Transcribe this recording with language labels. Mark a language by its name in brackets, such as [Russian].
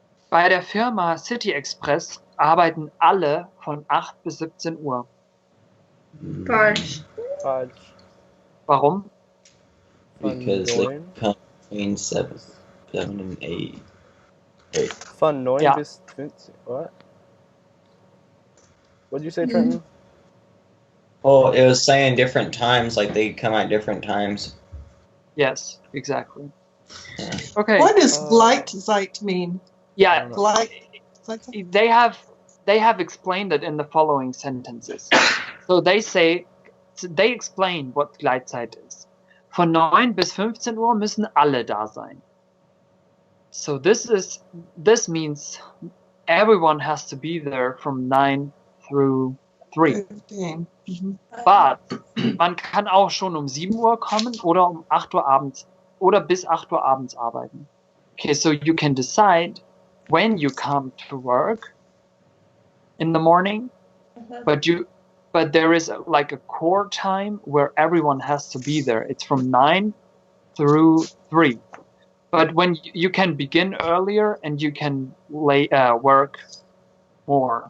[German] Bei der Firma City Express arbeiten alle von 8 bis 17 Uhr. Falsch. Falsch. Warum? [English] Because they come between 7 and 8. [German] Von 9 Ja. bis 15. [English] What? What'd you say, Trenton? Oh, it was saying different times, like they come at different times. Yes, exactly. Yeah. Okay. What does Gleitzeit mean? Yeah, [German] Gleitzeit? [English] they have explained it in the following sentences. So they explain what Gleitzeit is. [German] Von 9 bis 15 Uhr müssen alle da sein. [English] So this means everyone has to be there from 9 through 3. 15. Mhm. But [German] man kann auch schon um 7 Uhr kommen oder um 8 Uhr abends oder bis 8 Uhr abends arbeiten. [English] Okay, so you can decide when you come to work in the morning, but there is like a core time where everyone has to be there. It's from 9 through 3. But when you can begin earlier and you can work more